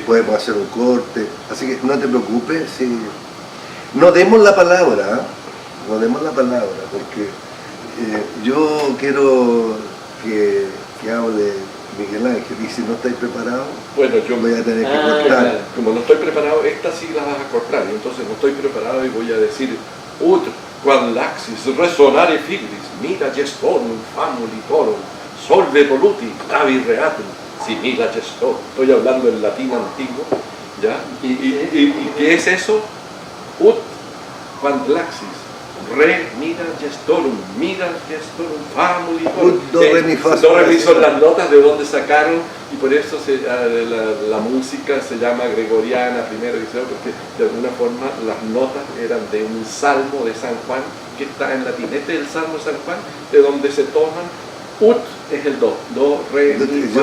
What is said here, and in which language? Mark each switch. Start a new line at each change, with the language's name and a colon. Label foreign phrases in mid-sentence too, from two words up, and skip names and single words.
Spanish: podemos hacer un corte, así que no te preocupes, sí. No demos la palabra, no demos la palabra, porque yo quiero que hable Miguel Ángel, y si no estáis preparados, bueno, yo voy a tener que cortar. Claro. Como no estoy preparado, esta sí la vas a cortar, y entonces no estoy preparado y voy a decir
Latin: ut quam laxis resonare fibris, mira gestorum famuli torum, solve voluti, clavi reatum, simila gestor.
Spanish: Estoy hablando en latín antiguo, ¿ya? ¿Y qué es eso?
Latin: Ut quam laxis, re, mira gestorum, famuli torum.
Spanish: Ut, do, re, mi, fa, Do, re, mi son las notas de donde sacaron, y por eso la música se llama gregoriana, primero y segundo, porque de alguna forma las notas eran de un salmo de San Juan, que está en latín. Este es el salmo de San Juan, de donde se toman. Ut es el do, re, mi, fa,